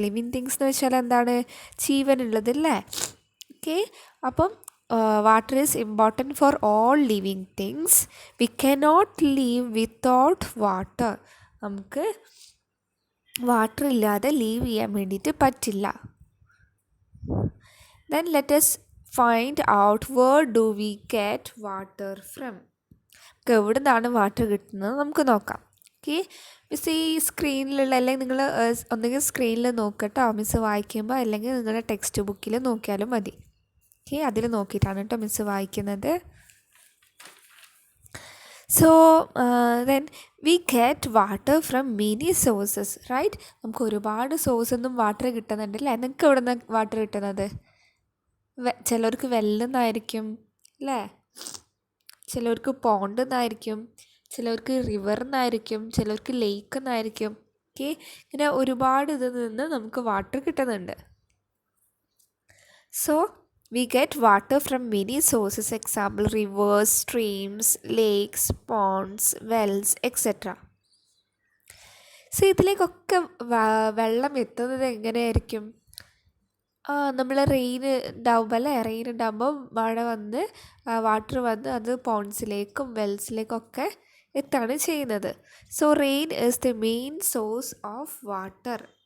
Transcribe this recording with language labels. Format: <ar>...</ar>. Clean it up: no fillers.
<en>living things</en> <ml>എന്ന് വെച്ചാൽ എന്താണ്? ജീവനുള്ളതല്ലേ.</ml> <en>Okay, അപ്പം water is important for all living things. We cannot live without water.</en> <ml>നമുക്ക് വാട്ടർ ഇല്ലാതെ ലീവ് ചെയ്യാൻ വേണ്ടിയിട്ട് പറ്റില്ല.</ml> <en>Then let us find out where do we get water from.</en> <ml>നമുക്ക് എവിടെ നിന്നാണ് വാട്ടർ കിട്ടുന്നത് നമുക്ക് നോക്കാം. ഓക്കെ, മിസ് ഈ സ്ക്രീനിലുള്ള, അല്ലെങ്കിൽ നിങ്ങൾ ഒന്നുകിൽ സ്ക്രീനിൽ നോക്കട്ടോ മിസ് വായിക്കുമ്പോൾ, അല്ലെങ്കിൽ നിങ്ങളുടെ ടെക്സ്റ്റ് ബുക്കിൽ നോക്കിയാലും മതി. ഓക്കെ, അതിൽ നോക്കിയിട്ടാണ് കേട്ടോ മിസ് വായിക്കുന്നത്.</ml> <en>So then we get water from many sources, right.</en> <ml>നമുക്ക് ഒരുപാട് സോഴ്സിൽ നിന്നും വാട്ടർ കിട്ടുന്നുണ്ട് അല്ലേ. നിങ്ങൾക്ക് എവിടെ നിന്നാണ് വാട്ടർ കിട്ടുന്നത്? ചിലർക്ക് വെള്ളിൽ നിന്നായിരിക്കും അല്ലേ, ചിലർക്ക് പോണ്ടിൽ നിന്നായിരിക്കും, ചിലർക്ക് റിവറിൽ നിന്നായിരിക്കും, ചിലർക്ക് ലേക്കിൽ നിന്നായിരിക്കും. ഓക്കെ, ഇങ്ങനെ ഒരുപാട് ഇതിൽ നിന്ന് നമുക്ക് വാട്ടർ കിട്ടുന്നുണ്ട്.</ml> <en>So we get water from many sources, example rivers, streams, lakes, ponds, wells, etc.</en> <ml>So ഇതിലേക്കൊക്കെ വെള്ളം എത്തുന്നത് എങ്ങനെയായിരിക്കും? നമ്മൾ റെയിൻ ഉണ്ടാവുമ്പോൾ അല്ലേ, റെയിൻ ഉണ്ടാകുമ്പോൾ മഴ വന്ന് വാട്ടർ വന്ന് അത് പോണ്ട്സിലേക്കും വെൽസിലേക്കൊക്കെ എത്താണ് ചെയ്യുന്നത്.</ml> <en>So rain is the main source of water.</en>